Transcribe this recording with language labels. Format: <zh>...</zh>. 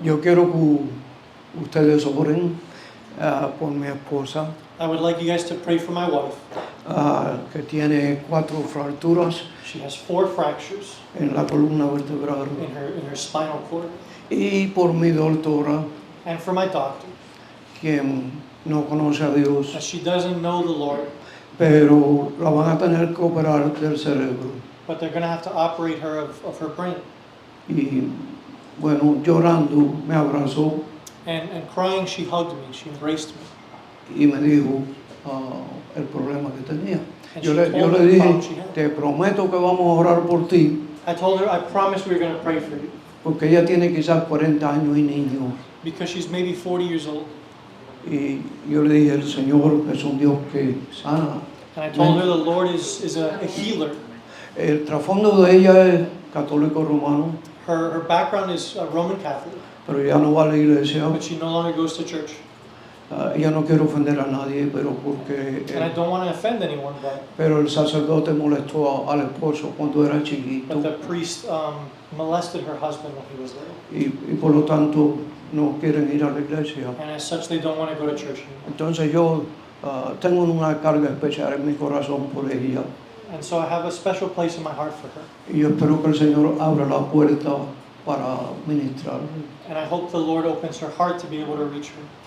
<es>Yo quiero que ustedes oren por mi esposa,</es> <en>I would like you guys to pray for my wife.</en> <es>que tiene 4 fracturas</es> <en>She has 4 fractures</en> <es>en la columna vertebral,</es> <en>in her spinal cord.</en> <es>y por mi doctora,</es> <en>And for my doctor,</en> <es>quien no conoce a Dios,</es> <en>as she doesn't know the Lord,</en> <es>pero la van a tener que operar del cerebro.</es> <en>but they're going to have to operate her of her brain.</en> <es>Y bueno, llorando me abrazó</es> <en>And crying, she hugged me, she embraced me.</en> <es>y me dijo el problema que tenía.</es> <en>And</en> <es>Yo</es> <en>she</en> <es>le</es> <en>told me the</en> <es>dije,</es> <en>problem she had.</en> <es>te prometo que vamos a orar por ti,</es> <en>I told her, I promised we were going to pray for you.</en> <es>porque ella tiene quizás 40 años y niño.</es> <en>Because she's maybe 40 years old.</en> <es>Y yo le dije, el Señor es un Dios que sana.</es> <en>And I told her the Lord is a healer.</en> <es>El trasfondo de ella es católico romano,</es> <en>Her background is Roman Catholic,</en> <es>pero ya no va a la iglesia.</es> <en>but she no longer goes to church.</en> <es>Ella no quiere ofender a nadie, pero porque</es> <en>And I don't want to offend anyone,</en> <es>pero el sacerdote molestó al esposo cuando era chiquito</es> <en>but the priest molested her husband when he was little.</en> <es>y por lo tanto no quieren ir a la iglesia.</es> <en>And as such, they don't want to go to church anymore.</en> <es>Entonces yo tengo una carga especial en mi corazón por ella</es> <en>And so I have a special place in my heart for her.</en> <es>y yo espero que el Señor abra la puerta para ministrar.</es> <en>And I hope the Lord opens her heart to be able to reach her.</en>